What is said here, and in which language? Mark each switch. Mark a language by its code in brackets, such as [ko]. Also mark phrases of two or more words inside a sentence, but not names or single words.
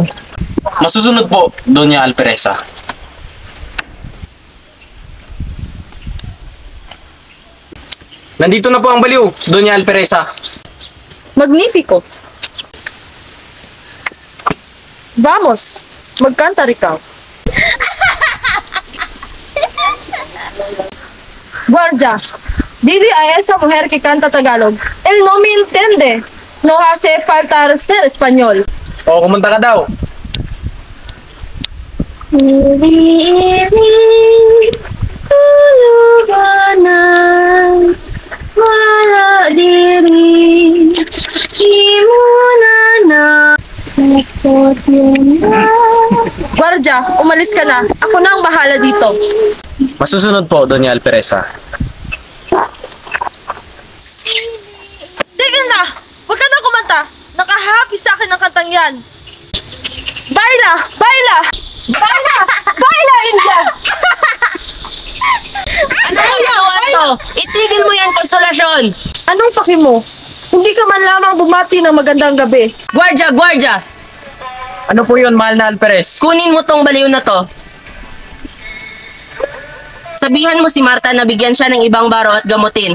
[tl] Masusunod po, Doña Alperesa. Nandito na po ang baliw, Doña Alperesa. [es] Magnifico. Vamos, [tl] magkanta ikaw. [es] Guardia, diri a esa mujer que canta Tagalog. Él no me entiende. No hace falta ser español. [tl] O, kumanta ka daw. Wala diri, Guardia, umalis ka na. Ako na ang bahala dito. Masusunod po, Doña Alperesa. Tigil na! Huwag ka na kumanta! Nakahappy sa akin ang kantang yan! [es] Baila! Baila! Baila! Baila, India! [tl] Ano ang ginawa to? Itigil mo yan, Konsolasyon! Anong paki mo? Hindi ka man lamang bumati ng magandang gabi. [es] Guardia! Guardia! [tl] Ano po yun, mahal na Alperes? Kunin mo tong baliw na to. Sabihan mo si Marta na bigyan siya ng ibang baro at gamutin.